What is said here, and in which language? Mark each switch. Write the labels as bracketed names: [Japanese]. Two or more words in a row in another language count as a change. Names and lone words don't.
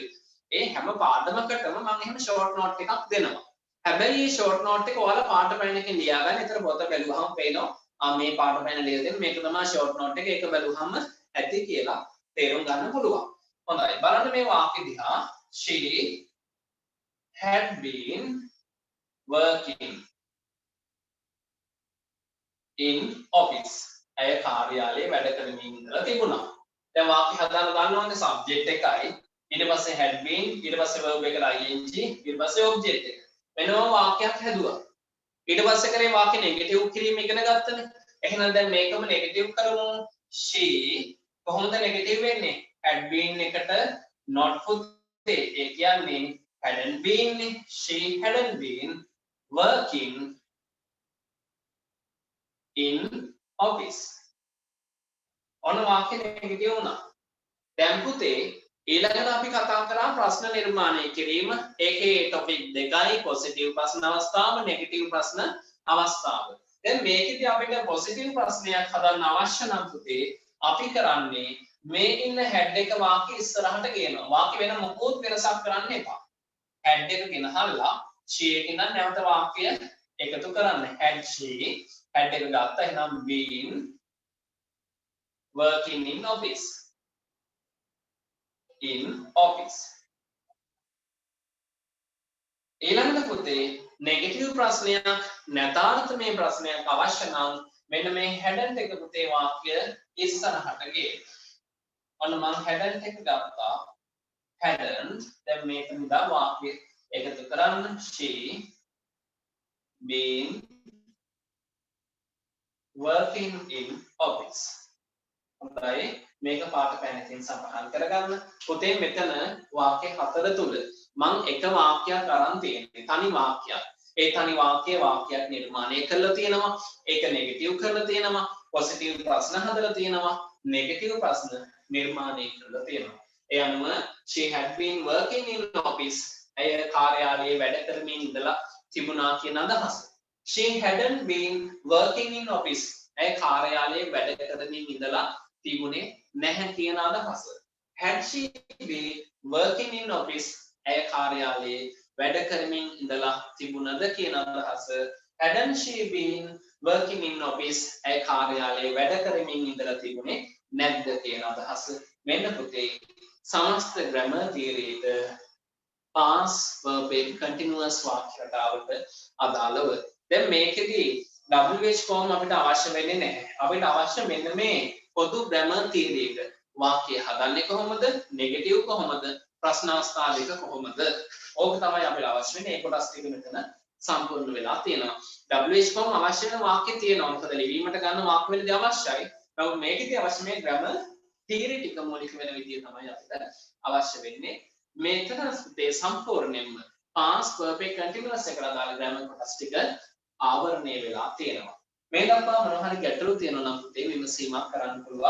[Sinhala] ඒ හැම පාඩමකටම මම එහෙම [English] short note [Sinhala] එකක් දෙනවා. හැබැයි මේ [English] short note [Sinhala] එක ඔයාලා පාට පැන් එකෙන් ලියා ගන්න. ඒතර පොත බැලුවහම පේනවා මේ පාට පැන් ලියලා දෙන මේක තමයි [English] short note [Sinhala] එක. ඒක බැලුවහම ඇති කියලා තේරුම් ගන්න පුළුවන්. හොඳයි. බලන්න මේ වාක්‍ය දිහා. [English] She had been working in office. [Sinhala] ඇය කාර්යාලයේ වැඩ කරමින් ඉඳලා තිබුණා. දැන් වාක්‍ය හදාන්න ගන්නවනේ subject එකයි ඊට පස්සේ had been ඊට පස්සේ verb එකට ing ඊට පස්සේ object එක. වෙනම වාක්‍යයක් හැදුවා. ඊට පස්සේ කරේ වාක්‍ය නෙගටිව් කිරීම ඉගෙන ගත්තනේ. එහෙනම් දැන් මේකම නෙගටිව් කරමු. she කොහොමද නෙගටිව් වෙන්නේ? [English] had been [Sinhala] එකට not පුතේ. ඒ කියන්නේ [English] hadn't been [Sinhala] නේ. [English] she hadn't been working in office. [Sinhala] ඔන්න වාක්‍ය නෙගටිව් වුණා. දැන් පුතේ ඊළඟට අපි කතා කරා ප්‍රශ්න නිර්මාණය කිරීම. ඒකේ ටොපික් දෙකයි පොසිටිව් ප්‍රශ්න අවස්ථාව, නෙගටිව් ප්‍රශ්න අවස්ථාව. දැන් මේකෙදි අපිට පොසිටිව් ප්‍රශ්නයක් හදන්න අවශ්‍ය නම් පුතේ අපි කරන්නේ මේ ඉන්න head එක වාක්‍ය ඉස්සරහට ගේනවා. වාක්‍ය වෙන මොකොත් වෙනසක් කරන්න එපා. head එක ගෙනහල්ලා she එකෙන් නැවත වාක්‍ය එකතු කරන්න. [English] had she head [Sinhala] එක ගත්තා. එහෙනම් [English] been working in office. In office. [Sinhala] ඊළඟට පුතේ නෙගටිව් ප්‍රශ්නයක් නැතාර්ථමය ප්‍රශ්නයක් අවශ්‍ය නම් මෙන්න මේ hadn't එක පුතේ වාක්‍ය ඉස්සරහට ගේන්න. ඔන්න මම hadn't එක ගත්තා. hadn't දැන් මේක නිදා වාක්‍ය එකතු කරන්න. [English] she been working in office. [Sinhala] හොඳයි මේක පාට පැනකින් සඳහන් කරගන්න. පුතේ මෙතන වාක්‍ය හතර තුල මම එක වාක්‍යයක් අරන් තියෙන්නේ. තනි වාක්‍යයක්. ඒ තනි වාක්‍යයක් නිර්මාණය කරලා තියෙනවා. ඒක නෙගටිව් කරලා තියෙනවා. පොසිටිව් ප්‍රශ්න හදලා තියෙනවා. නෙගටිව් ප්‍රශ්න නිර්මාණය කරලා තියෙනවා. ඒ අනුව [English] she had been working in office. [Sinhala] ඇය කාර්යාලයේ වැඩ කරමින් ඉඳලා තිබුණා කියන අදහස. [English] she hadn't been working in office. [Sinhala] ඇය කාර්යාලයේ වැඩ කරමින් ඉඳලා තිබුණේ නැහැ කියන අදහස. [English] had she been working in office [Sinhala] ඇය කාර්යාලයේ වැඩ කරමින් ඉඳලා තිබුණද කියන අදහස. [English] hadn't she been working in office [Sinhala] ඇය කාර්යාලයේ වැඩ කරමින් ඉඳලා තිබුණේ නැද්ද කියන අදහස. මෙන්න පුතේ සමස්ත [English] grammar theory [Sinhala] එක [English] past perfect continuous [Sinhala] වාක්‍ය රටාවට අදාළව. දැන් මේකෙදි [English] WH form [Sinhala] අපිට අවශ්‍ය වෙන්නේ නැහැ. අපිට අවශ්‍ය මෙන්න මේ පොදු [English] grammar theory [Sinhala] එක. වාක්‍ය හදන්නේ කොහොමද? නෙගටිව් කොහොමද? ප්‍රශ්න අවස්ථා දෙක කොහොමද? ඕක තමයි අපිට අවශ්‍ය වෙන්නේ. ඒ කොටස් ටික මෙතන සම්පූර්ණ වෙලා තියෙනවා. [English] WH form [Sinhala] අවශ්‍ය වෙන වාක්‍ය තියෙනවා. මොකද ලිවීමට ගන්න වාක්‍ය වලදී අවශ්‍යයි. නමුත් මේකෙදී අවශ්‍ය මේ [English] grammar theory [Sinhala] ටික මූලික වෙන විදිය තමයි අපිට අවශ්‍ය වෙන්නේ. මෙතන මේ සම්පූර්ණයෙන්ම [English] past perfect continuous [Sinhala] එකට අදාළ grammar කොටස් ටික ආවරණය වෙලා තියෙනවා. මේ දක්වා මොනවා හරි ගැටලු තියෙනවා නම් පුතේ විමසීමක් කරන්න පුළුවන්.